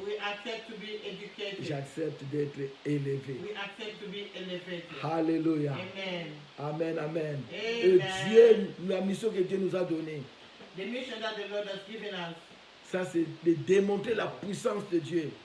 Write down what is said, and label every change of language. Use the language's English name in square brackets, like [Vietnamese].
[English] We accept to be educated. [French] J'accepte d'être élevé. [English] We accept to be elevated. Alléluia. Amen. Amen, amen. Amen. [French] Et Dieu, la mission que Dieu nous a donnée, [English] The mission that the Lord has given us [French] ça c'est de démontrer la puissance de Dieu